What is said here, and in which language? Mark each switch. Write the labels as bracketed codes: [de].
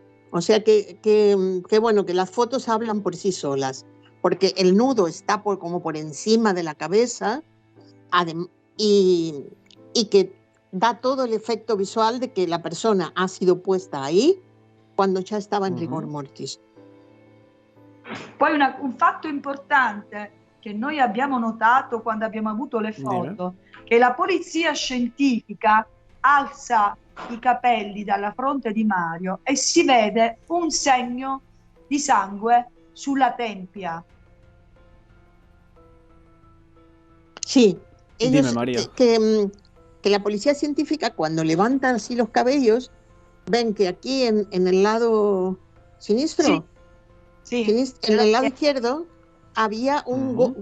[es] O sea que bueno, que las fotos hablan por sí solas, porque el nudo está como por encima de la cabeza y que da todo el efecto visual de que la persona ha sido puesta ahí [it] quando già stava in rigor mortis. Poi un fatto importante che noi abbiamo notato quando abbiamo avuto le foto, che la polizia scientifica alza i capelli dalla fronte di Mario e si vede un segno di sangue sulla tempia. [es] Sí, ellos, Dime, María. Que la policía científica, cuando levantan así los cabellos, ven que aquí en el lado sinistro, en el lado izquierdo, había un